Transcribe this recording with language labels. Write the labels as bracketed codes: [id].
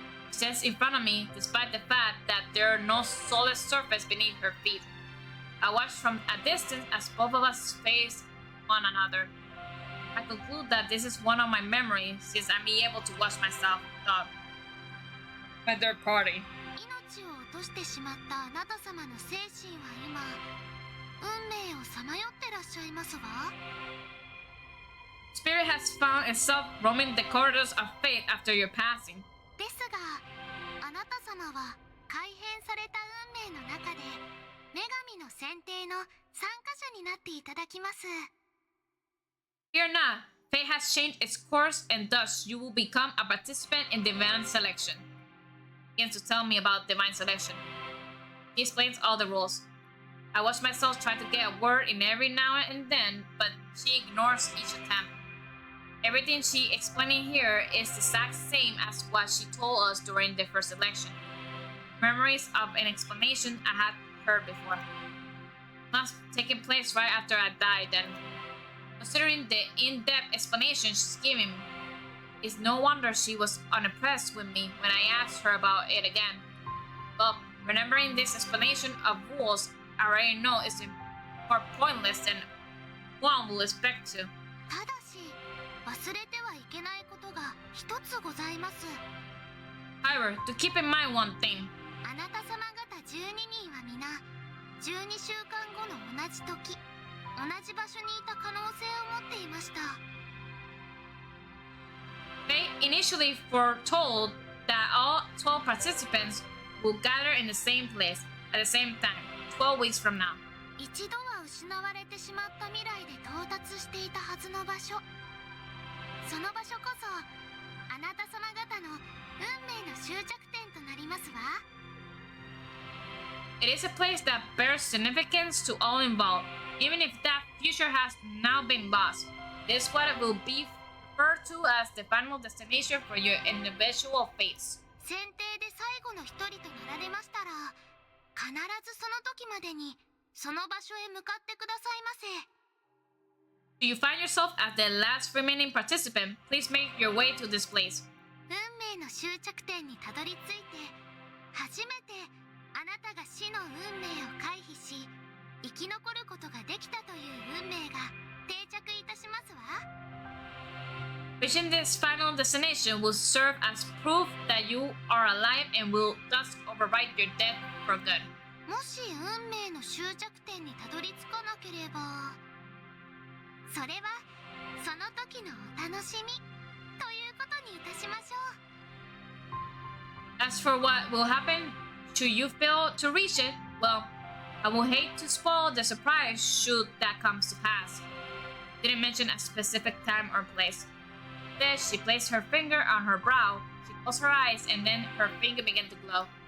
[en] She stands in front of me despite the fact that there are no solid surface beneath her feet. I watch from a distance as both of us face one another. I conclude that this is one of my memories since I'm able to watch myself by third party. [ja] 命を落としてしまったあなた様の精神は今運命をさまよってらっしゃいますわ。 [en] Spirit has found itself roaming the corridors of fate after your passing. [ja] ですがあなた様は改変された運命の中で女神の選定の参加者になっていただきます。 [en] Fear not, fate has changed its course and thus you will become a participant in divine selection. He begins to tell me about divine selection. He explains all the rules. I watch myself try to get a word in every now and then, but she ignores each attempt. Everything she explaining here is the exact same as what she told us during the first election. Memories of an explanation I had heard before. Must have taken place right after I died then. Considering the in-depth explanation she's giving me, it's no wonder she was unimpressed with me when I asked her about it again. But remembering this explanation of rules I already know is more pointless than one will expect to. [ja] ただし忘れてはいけないことが一つございます。 [en] However, to keep in mind one thing, [ja] あなた様方12人は皆12週間後の同じ時同じ場所にいた可能性を持っていました。 [en] They initially foretold that all 12 participants will gather in the same place at the same time, 12 weeks from now. [ja] 一度は失われてしまった未来で到達していたはずの場所。その場所こそあなた様方の運命の終着点となりますわ。 [en] It is a place that bears significance to all involved, even if that future has now been lost. This is what it will be referred to as the final destination for your individual fates. [ja] 選定で最後の一人となられましたら、必ずその時までにその場所へ向かってくださいませ。 [en] If you find yourself as the last remaining participant, please make your way to this place. [ja] 運命の終着点にたどり着いて、初めてあなたが死の運命を回避し、生き残ることができたという運命が定着いたしますわ。 [en] Reaching this final destination will serve as proof that you are alive and will thus override your death for good. [ja] もし運命の終着点にたどり着かなければ、それはその時のお楽しみということにいたしましょう。 [en] As for what will happen should you fail to reach it, well, I will hate to spoil the surprise should that come to pass. Didn't mention a specific time or place. Then she placed her finger on her brow, she closed her eyes, and then her finger began to glow.